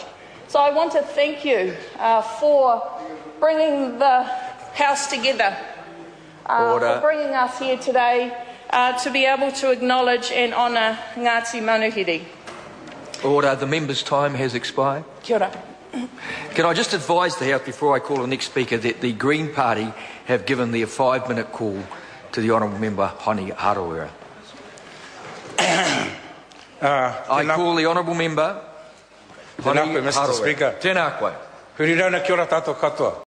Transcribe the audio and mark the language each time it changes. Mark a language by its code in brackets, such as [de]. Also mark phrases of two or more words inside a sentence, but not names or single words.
[en] So I want to thank you for bringing the House together, for bringing us here today to be able to acknowledge and honour Ngāti Manuhiri. Order. The member's time has expired. [mi] Kia ora. [en] Can I just advise the House before I call the next speaker that the Green Party have given their 5-minute call to the Honourable Member Honi Harawira. I call the Honourable Member Honi Harawira. Mr. Speaker. [mi] Tēnā koe. Hurirana kia ora tātou katoa.